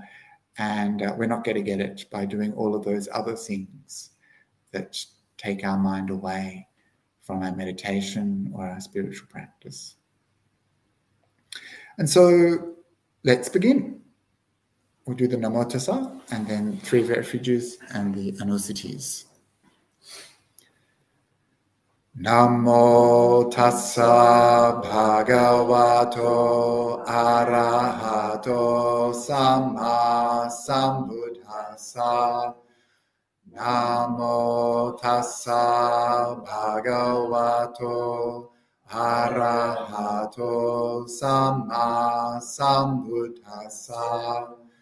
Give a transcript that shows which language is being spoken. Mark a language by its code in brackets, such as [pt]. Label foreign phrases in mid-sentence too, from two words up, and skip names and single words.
[en] And we're not going to get it by doing all of those other things that take our mind away from our meditation or our spiritual practice. And so let's begin. We'll do the Namo Tassa and then 3 refuges and the Anusitis. [pi] Namo Tassa Bhagavato Arahato Samma Sambuddhassa. tassa. Namo tassa bhagavato arahato samma sambuddhassa.